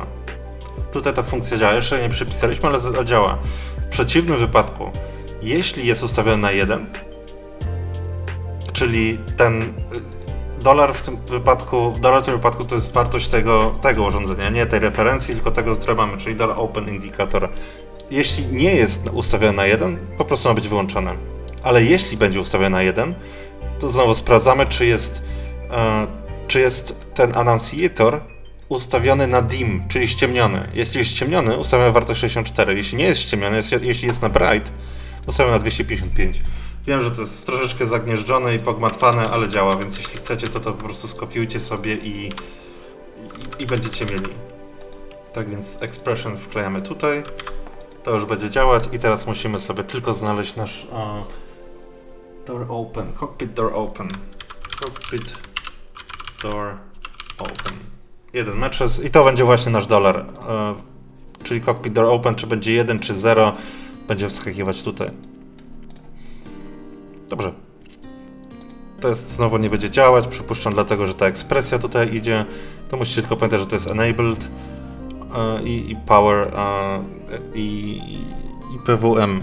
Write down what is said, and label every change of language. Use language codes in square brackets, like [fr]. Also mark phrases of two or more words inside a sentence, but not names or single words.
[pl] Tutaj ta funkcja działa, jeszcze nie przypisaliśmy, ale działa. W przeciwnym wypadku, jeśli jest ustawiony na 1, czyli ten dolar w tym wypadku to jest wartość tego urządzenia, nie tej referencji, tylko tego, które mamy, czyli [en] dollar open indicator. [pl] Jeśli nie jest ustawiony na 1, po prostu ma być wyłączone. Ale jeśli będzie ustawiony na 1, to znowu sprawdzamy, czy jest ten annunciator ustawiony na dim, czyli ściemniony. Jeśli jest ściemniony, ustawiamy wartość 64. Jeśli nie jest ściemniony, jeśli jest na bright, ustawiamy na 255. Wiem, że to jest troszeczkę zagnieżdżone i pogmatwane, ale działa, więc jeśli chcecie, to po prostu skopiujcie sobie i będziecie mieli. Tak więc expression wklejamy tutaj. To już będzie działać i teraz musimy sobie tylko znaleźć nasz [en] door open, cockpit door open. Cockpit door open. [pl] 1 matches i to będzie właśnie nasz dolar. Czyli [en] cockpit door open, [pl] czy będzie 1 czy 0, będzie wskakiwać tutaj. Dobrze. To jest znowu nie będzie działać, przypuszczam, dlatego że ta ekspresja tutaj idzie. To musicie tylko pamiętać, że to jest enabled i power i PWM.